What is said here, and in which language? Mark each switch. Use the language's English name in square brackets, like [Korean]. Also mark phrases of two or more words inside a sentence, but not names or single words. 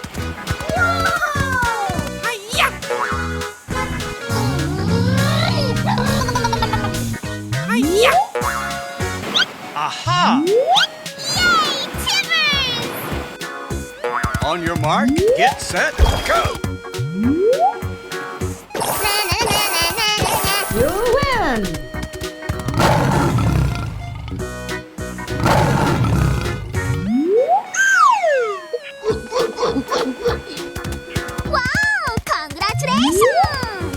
[English] Aha! Yay, Timbers! On your mark, get set, go! Na na na na na na. You win! Wow! Congratulations!